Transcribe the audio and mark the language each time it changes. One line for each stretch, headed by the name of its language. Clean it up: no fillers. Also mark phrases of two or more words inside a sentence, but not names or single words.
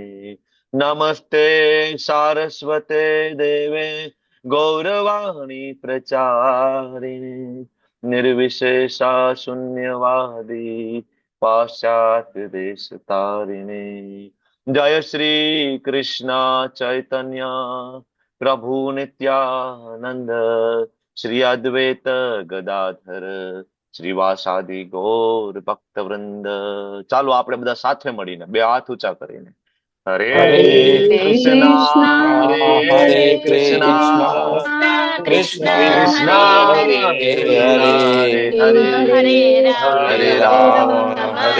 Sanskrit: नमस्ते सारस्वते देवे गौरवाणी प्रचारिणे निर्विशेषा शून्यवादी पाश्चात्य देश तारिणे. जय श्री कृष्ण चैतन्य प्रभु नित्यानंद श्री अद्वैत गदाधर श्रीवासादि गौर भक्तवृंद.
Gujarati: ચાલો આપણે બધા સાથે મળીને બે હાથ ઊંચા કરીને હરે કૃષ્ણ હરે કૃષ્ણ કૃષ્ણ કૃષ્ણ હરે કૃષ્ણ હરે હરે હરે હરે રામ રામ હરે